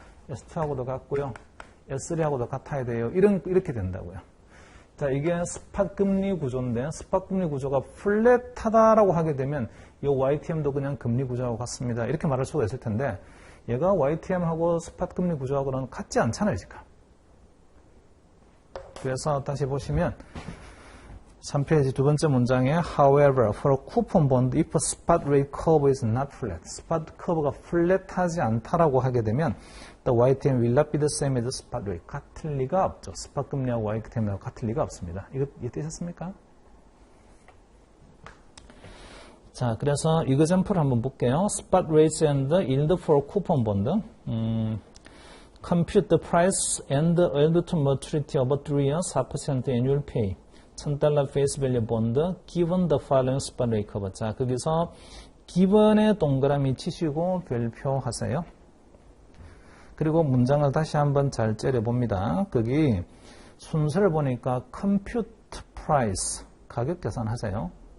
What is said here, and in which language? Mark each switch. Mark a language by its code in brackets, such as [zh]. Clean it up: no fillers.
[ko] S2하고도 같고요. S3하고도 같아야 돼요. 이렇게 된다고요. 자, 이게 스팟 금리 구조인데 스팟 금리 구조가 플랫하다라고 하게 되면 이 YTM도 그냥 금리 구조하고 같습니다. 이렇게 말할 수가 있을 텐데 얘가 YTM하고 스팟 금리 구조하고는 같지 않잖아요, 지금. 그래서 다시 보시면 3페이지 두 번째 문장에 [en] however, for a coupon bond, if a spot rate curve is not flat, spot curve가 [ko] 플랫하지 않다라고 하게 되면 [en] the YTM will not be the same as the spot rate. [ko] 같을 리가 없죠. 스팟 금리하고 YTM하고 같을 리가 없습니다. 이거 이해되셨습니까? 자, 그래서 example 한번 볼게요. [en] spot rates and yield for coupon bond. compute the price and the yield to maturity of a 3-year 4% annual pay. $1,000 face value bond given the following spot rate curve. [ko] 자, 거기서 given에 동그라미 치시고 별표하세요. 그리고 문장을 다시 한번 잘 째려봅니다. 거기 순서를 보니까 [en] compute price, [ko] 가격 계산하세요.